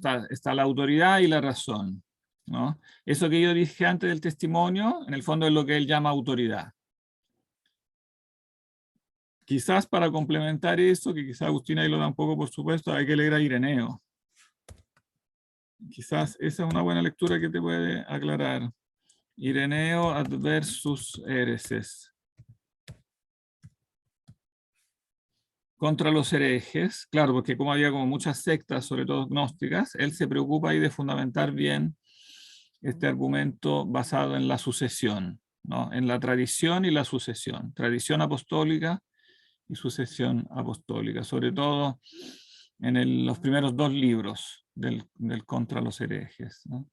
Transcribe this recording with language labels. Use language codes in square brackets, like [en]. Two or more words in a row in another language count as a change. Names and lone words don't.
[es] Está la autoridad y la razón, ¿no? Eso que yo dije antes del testimonio, en el fondo es lo que él llama autoridad. Quizás para complementar eso, que quizás Agustín ahí lo da un poco por supuesto, hay que leer a Ireneo. Quizás esa es una buena lectura que te puede aclarar. Ireneo adversus hereses. Contra los herejes, claro, porque como había como muchas sectas, sobre todo gnósticas, él se preocupa ahí de fundamentar bien este argumento basado en la sucesión, ¿no? En la tradición y la sucesión, tradición apostólica y sucesión apostólica, sobre todo en los primeros dos libros del Contra los herejes, ¿no?